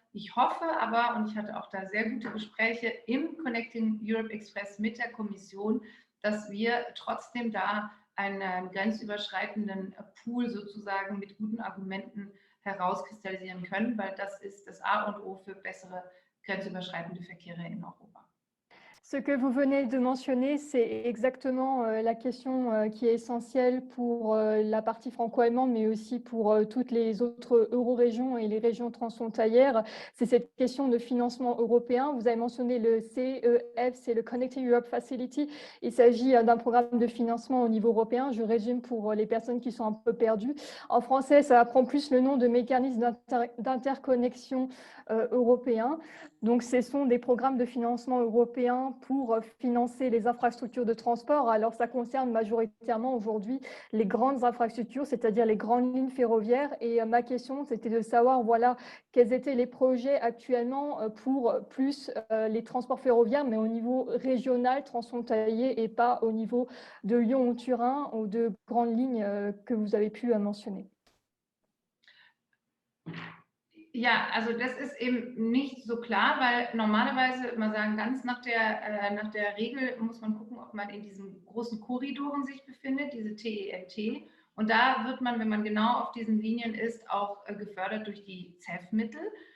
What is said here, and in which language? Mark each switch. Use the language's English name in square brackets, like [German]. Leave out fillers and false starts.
[German] Ich hoffe aber, und ich hatte auch da sehr gute Gespräche im Connecting Europe Express mit der Kommission, dass wir trotzdem da einen grenzüberschreitenden Pool sozusagen mit guten Argumenten herauskristallisieren können, weil das ist das A und O für bessere grenzüberschreitende Verkehre in Europa. [French] Ce que vous venez de mentionner, c'est exactement la question qui est essentielle pour la partie franco-allemande, mais aussi pour toutes les autres eurorégions et les régions transfrontalières. C'est cette question de financement européen. Vous avez mentionné le CEF, c'est le Connecting Europe Facility. Il s'agit d'un programme de financement au niveau européen. Je résume pour les personnes qui sont un peu perdues. En français, ça prend plus le nom de mécanisme d'interconnexion européen. Donc, ce sont des programmes de financement européens pour financer les infrastructures de transport. Alors, ça concerne majoritairement aujourd'hui les grandes infrastructures, c'est-à-dire les grandes lignes ferroviaires. Et ma question, c'était de savoir, voilà, quels étaient les projets actuellement pour plus les transports ferroviaires, mais au niveau régional, transfrontalier et pas au niveau de Lyon ou Turin ou de grandes lignes que vous avez pu mentionner. [German] Ja, also das ist eben nicht so klar, weil normalerweise, man sagen, ganz nach der Regel muss man gucken, ob man in diesen großen Korridoren sich befindet, diese TENT. Und da wird man, wenn man genau auf diesen Linien ist, auch gefördert durch die CEF-Mittel.